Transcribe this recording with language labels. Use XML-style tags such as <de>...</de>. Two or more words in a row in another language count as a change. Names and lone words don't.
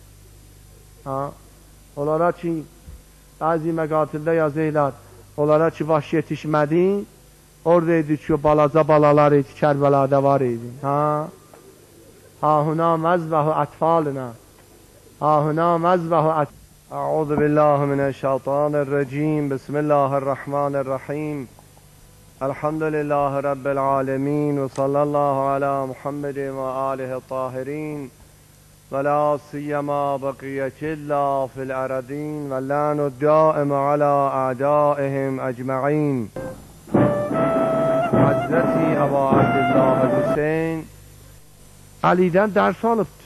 <az>Onlara ki, bəzi məqatildə yazıylar, onlara ki, baş yetişmədi, orada idi ki, balaca balalar idi, Kərbəlada var idi.</az> <ar>ههنا مذبح أطفاله. ههنا مذبح أطفاله. أعوذ بالله من الشيطان الرجيم. بسم الله الرحمن الرحيم. الحمد لله رب العالمين. وصلى الله على محمد وآله الطاهرين. ولا سيما بقية الله في الأرضين. واللعن الدائم على أعدائهم أجمعين.</ar> <az>Hazreti Əbu Abdullah Hüseyin Ali'dən dərs alıbdır.</az>